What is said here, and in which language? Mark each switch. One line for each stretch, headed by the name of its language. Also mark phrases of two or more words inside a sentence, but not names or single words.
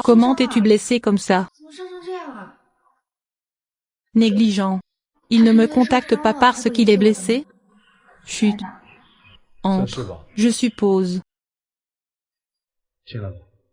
French: Comment t'es-tu blessé comme ça?
Chinese: 怎么伤成这样啊？
French: Négligent. Il ne me contacte pas parce qu'il est blessé? Chut. Entre. Je suppose.
Chinese: 进来吧。